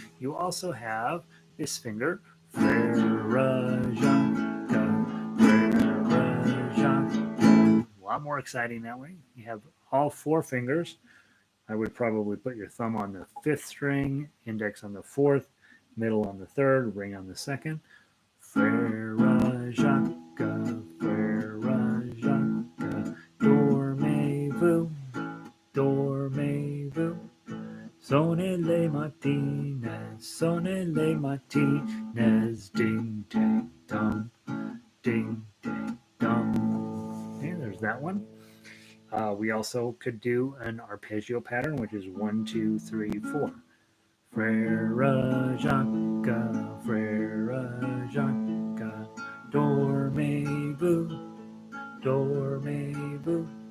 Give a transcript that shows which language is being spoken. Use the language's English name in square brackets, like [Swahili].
[English] You also have this finger, [French] Frère Jacques, Frère Jacques. [English] A lot more exciting that way. You have all four fingers. I would probably put your thumb on the fifth string, index on the fourth, middle on the third, ring on the second. [French] Frère Jacques, Frère Jacques, dormez-vous, dormez-vous. Sonnez les matines, sonnez les matines, ding, ding, dong, ding, ding, dong. [English] Okay, there's that one. We also could do an arpeggio pattern, which is 1, 2, 3, 4. [French] Frère Jacques, Frère Jacques, dormez-vous, dormez-vous.